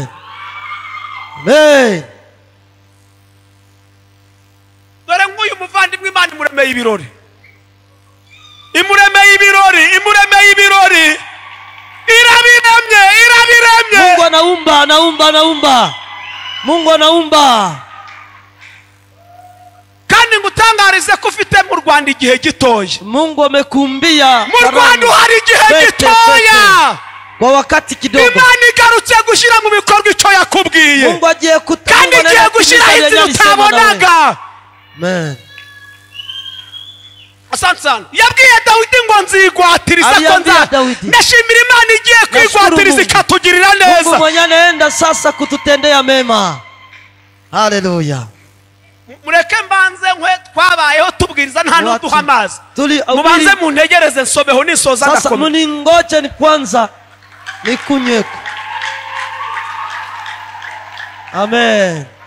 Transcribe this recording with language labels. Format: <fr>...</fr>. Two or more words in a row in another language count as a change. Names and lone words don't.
<rw>Amen. Dore nguyu muvandimwe Imana imuremeye ibirori. Imuremeye ibirori. Irabiremye.</rw> <sw>Mungu anaumba. Mungu anaumba.</sw> <rw>Kandi ngutangarize ko ufite mu Rwanda igihe gitoya.</rw> <sw>Mungu amekumbia.</sw> <rw>Mu Rwanda hari igihe gitoya.</rw> <sw>Kwa wakati kidogo.</sw> <rw>Imana igarutse gushyira mu bikorwa icyo yakubwiye. Mungu agiye kutanga. Kandi igiye gushyira inzira utabonaga. Amen.</rw> <sw>Asante sana.</sw> <rw>Yabwiye Dawidi ngo nzigwatiriza ko ndashimira Imana igiye kwigwatiriza ikatugirira neza.</rw> <sw>Mungu mwenye anaenda sasa kututendea mema. Haleluya.</sw> <rw>Mureke mbanze nkwe twabayeho tubwiriza nta n'uduha amazi. Mubanze muntegereze nsobeho nisoza ndakomeza.</rw> <sw>Sasa muningoje ni kwanza nikunyweko. Amen.</sw>